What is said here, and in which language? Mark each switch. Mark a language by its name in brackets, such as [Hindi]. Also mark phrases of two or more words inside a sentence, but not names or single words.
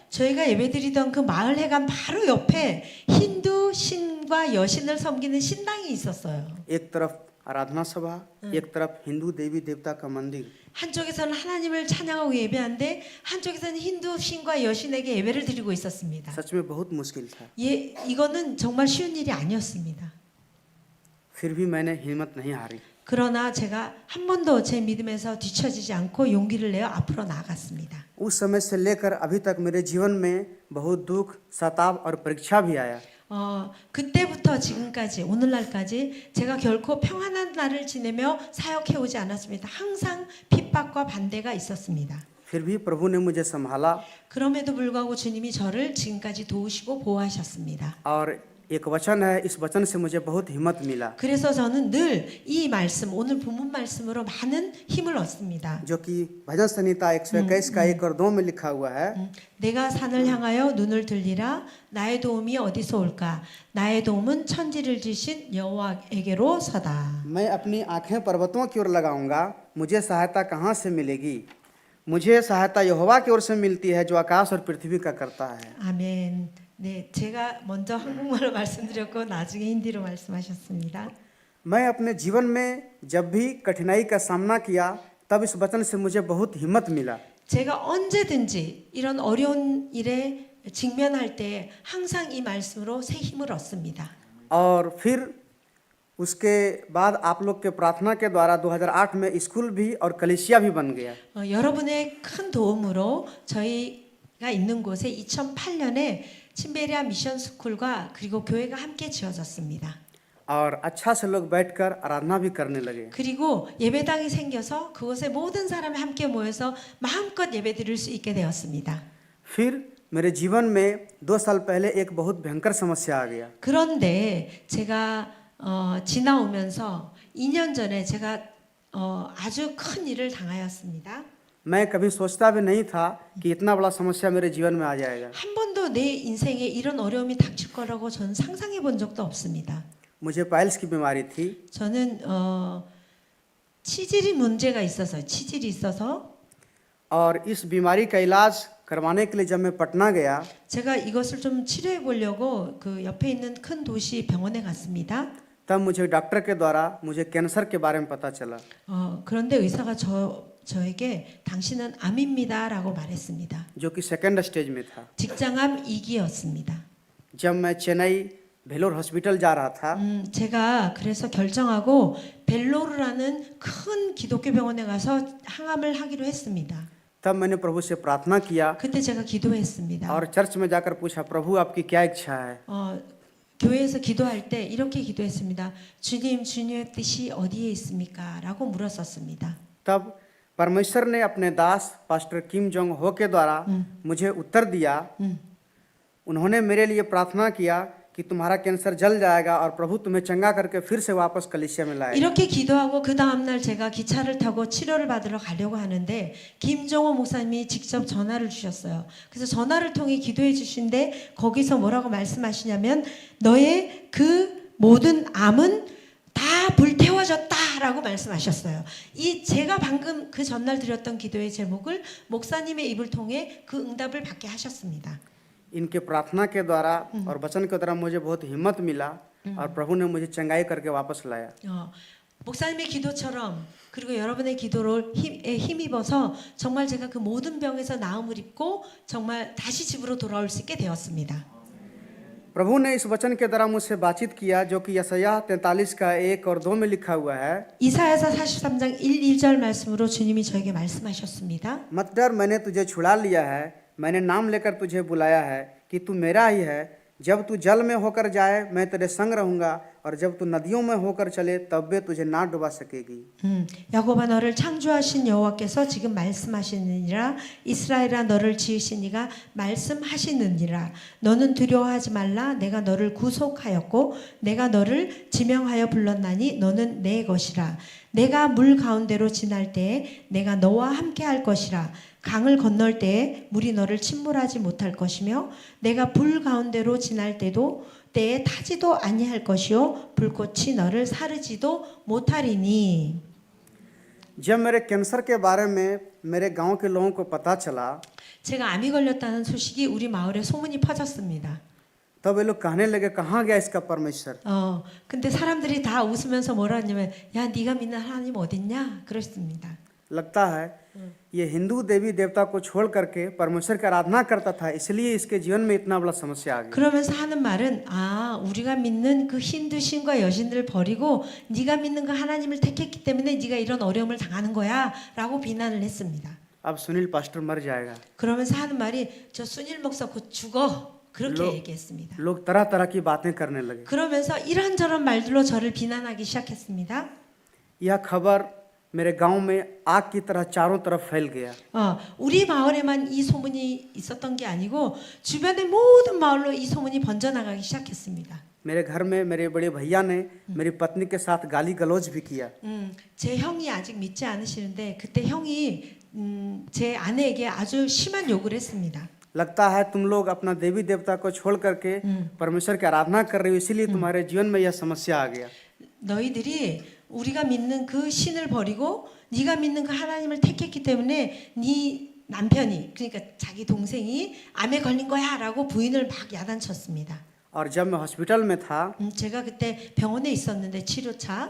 [Korean] 저희가 예배드리던 그 마을 회관 바로 옆에 힌두 신과 여신을 섬기는 신당이 있었어요. [Hindi] एक तरफ आराधना सभा, एक तरफ हिंदू देवी देवता का मंदिर। [Korean] 한쪽에서는 하나님을 찬양하고 예배하는데 한쪽에서는 힌두 신과 여신에게 예배를 드리고 있었습니다. [Hindi] सच में बहुत मुश्किल था। [Korean] 이거는 정말 쉬운 일이 아니었습니다. [Hindi] फिर भी मैंने हिम्मत नहीं हारी। [Korean] 그러나 제가 한 번도 제 믿음에서 뒤처지지 않고 용기를 내어 앞으로 나아갔습니다. [Hindi] उस समय से लेकर अभी तक मेरे जीवन में बहुत दुख, सताव और परीक्षा भी आया। [Korean] 그때부터 지금까지 오늘날까지 제가 결코 평안한 날을 지내며 사역해 오지 않았습니다. 항상 핍박과 반대가 있었습니다. [Hindi] फिर भी प्रभु ने मुझे संभाला [Korean] 그럼에도 불구하고 주님이 저를 지금까지 도우시고 보호하셨습니다. [Hindi] और एक वचन है, इस वचन से मुझे बहुत हिम्मत मिला [Korean] 그래서 저는 늘 이 말씀, 오늘 본문 말씀으로 많은 힘을 얻습니다. [Hindi] जो कि भजन संहिता 121 का 1 और 2 में लिखा हुआ है। [Korean] 내가 산을 향하여 눈을 들리라 나의 도움이 어디서 올까 나의 도움은 천지를 지신 여호와에게로 서다. [Hindi] मैं अपनी आंखें पर्वतों की ओर लगाऊंगा, मुझे सहायता कहाँ से मिलेगी? मुझे सहायता यहोवा की ओर से मिलती है जो आकाश और पृथ्वी का करता है। [Korean] 아멘. 네, 제가 먼저 한국말로 말씀드렸고 나중에 힌디로 말씀하셨습니다. [Hindi] मैं अपने जीवन में जब भी कठिनाई का सामना किया तब इस वचन से मुझे बहुत हिम्मत मिला। [Korean] 제가 언제든지 이런 어려운 일에 직면할 때 항상 이 말씀으로 새 힘을 얻습니다. [Hindi] और फिर उसके बाद आप लोग के प्रार्थना के द्वारा 2008 में स्कूल भी और कलीसिया भी बन गया। [Korean] 여러분의 큰 도움으로 저희가 있는 곳에 2008년에 침베리아 미션 스쿨과 그리고 교회가 함께 지어졌습니다. [Hindi] और अच्छा से लोग बैठकर आराधना भी करने लगे। [Korean] 그리고 예배당이 생겨서 그곳에 모든 사람이 함께 모여서 마음껏 예배드릴 수 있게 되었습니다. [Hindi] फिर मेरे जीवन में 2 साल पहले एक बहुत भयंकर समस्या आ गया। [Korean] 그런데 제가 지나오면서 2년 전에 제가 아주 큰 일을 당하였습니다. [Hindi] मैं कभी सोचता भी नहीं था कि इतना बड़ा समस्या मेरे जीवन में आ जाएगा। [Korean] 한 번도 내 인생에 이런 어려움이 닥칠 거라고 저는 상상해 본 적도 없습니다. [Hindi] मुझे पाइल्स की बीमारी थी। [Korean] 저는 치질이 문제가 있어서 치질이 있어서 [Hindi] और इस बीमारी का इलाज करवाने के लिए जब मैं पटना गया [Korean] 제가 이것을 좀 치료해 보려고 그 옆에 있는 큰 도시 병원에 갔습니다. [Hindi] तब मुझे डॉक्टर के द्वारा मुझे कैंसर के बारे में पता चला। [Korean] 그런데 의사가 저에게 당신은 암입니다라고 말했습니다. [Hindi] जो कि [English] second stage [Hindi] में था। [Korean] 직장암 2기였습니다. [Hindi] जब मैं चेन्नई भेलोर हॉस्पिटल जा रहा था [Korean] 제가 그래서 결정하고 벨로르라는 큰 기독교 병원에 가서 항암을 하기로 했습니다. [Hindi] तब मैंने प्रभु से प्रार्थना किया [Korean] 그때 제가 기도했습니다. [Hindi] और चर्च में जाकर पूछा, प्रभु आपकी क्या इच्छा है? [Korean] 교회에서 기도할 때 이렇게 기도했습니다. 주님, 주님의 뜻이 어디에 있습니까? 라고 물었었습니다. [Hindi] तब परमेश्वर ने अपने दास पास्टर किम जोंग हो के द्वारा मुझे उत्तर दिया। उन्होंने मेरे लिए प्रार्थना किया कि तुम्हारा कैंसर जल जाएगा और प्रभु तुम्हें चंगा करके फिर से वापस कलीसिया में लाएगा। [Korean] 이렇게 기도하고 그 다음 날 제가 기차를 타고 치료를 받으러 가려고 하는데 김종호 목사님이 직접 전화를 주셨어요. 그래서 전화를 통해 기도해 주신데 거기서 뭐라고 말씀하시냐면 너의 그 모든 암은 다 불태워졌다라고 말씀하셨어요. 이 제가 방금 그 전날 드렸던 기도의 제목을 목사님의 입을 통해 그 응답을 받게 하셨습니다. [Hindi] इनके प्रार्थना के द्वारा और वचन के द्वारा मुझे बहुत हिम्मत मिला और प्रभु ने मुझे चंगाई करके वापस लाया। [Korean] 목사님의 기도처럼 그리고 여러분의 기도를 힘입어서 정말 제가 그 모든 병에서 나음을 입고 정말 다시 집으로 돌아올 수 있게 되었습니다. [Hindi] प्रभु ने इस वचन के द्वारा मुझसे बातचीत किया जो कि यशायाह 43 का 1 और 2 में लिखा हुआ है। [Korean] 이사야서 43장 1, 2절 말씀으로 주님이 저에게 말씀하셨습니다. [Hindi] मत डर, मैंने तुझे छुड़ा लिया है, मैंने नाम लेकर तुझे बुलाया है कि तू मेरा ही है। जब तू जल में होकर जाए मैं तेरे संग रहूंगा और जब तू नदियों में होकर चले तब वे तुझे ना डुबा सकेगी। [Korean] 야곱아 너를 창조하신 여호와께서 지금 말씀하시느니라. 이스라엘아 너를 지으신 이가 말씀하시느니라. 너는 두려워하지 말라. 내가 너를 구속하였고 내가 너를 지명하여 불렀나니 너는 내 것이라. 내가 물 가운데로 지날 때에 내가 너와 함께 할 것이라. 강을 건널 때에 물이 너를 침몰하지 못할 것이며 내가 불 가운데로 지날 때에 타지도 아니할 것이요 불꽃이 너를 사르지도 못하리니. [Hindi] जब मेरे कैंसर के बारे में मेरे गांव के लोगों को पता चला [Korean] 제가 암이 걸렸다는 소식이 우리 마을에 소문이 퍼졌습니다. [Hindi] तब वे लोग कहने लगे कहाँ गया इसका परमेश्वर। [Korean] 근데 사람들이 다 웃으면서 뭐라 하냐면 야 네가 믿는 하나님 어딨냐 그랬습니다. [Hindi] लगता है ये हिंदू देवी देवता को छोड़ करके परमेश्वर की आराधना करता था, इसलिए इसके जीवन में इतना बड़ा समस्या आ गई। [Korean] 그러면서 하는 말은 우리가 믿는 그 힌두 신과 여신들을 버리고 네가 믿는 그 하나님을 택했기 때문에 네가 이런 어려움을 당하는 거야라고 비난을 했습니다. [Hindi] अब सुनील पास्टर मर जाएगा। [Korean] 그러면서 하는 말이 저 순일 목사 곧 죽어 그렇게 얘기했습니다. [Hindi] लोग तरह तरह की बातें करने लगे। [Korean] 그러면서 이런저런 말들로 저를 비난하기 시작했습니다. [Hindi] यह खबर मेरे गांव में आग की तरह चारों तरफ फैल गया। [Korean] 우리 마을에만 이 소문이 있었던 게 아니고 주변의 모든 마을로 이 소문이 번져나가기 시작했습니다. [Hindi] मेरे घर में मेरे बड़े भैया ने मेरी पत्नी के साथ गाली गलौज भी किया। [Korean] 제 형이 아직 믿지 않으시는데 그때 형이 제 아내에게 아주 심한 욕을 했습니다. [Hindi] लगता है तुम लोग अपना देवी देवता को छोड़ करके परमेश्वर की आराधना कर रहे हो, इसीलिए तुम्हारे जीवन में यह समस्या आ गया। [Korean] 너희들이 우리가 믿는 그 신을 버리고 네가 믿는 그 하나님을 택했기 때문에 네 남편이 그러니까 자기 동생이 암에 걸린 거야라고 부인을 막 야단쳤습니다. [Hindi] और जब मैं हॉस्पिटल में था [Korean] 제가 그때 병원에 있었는데 치료차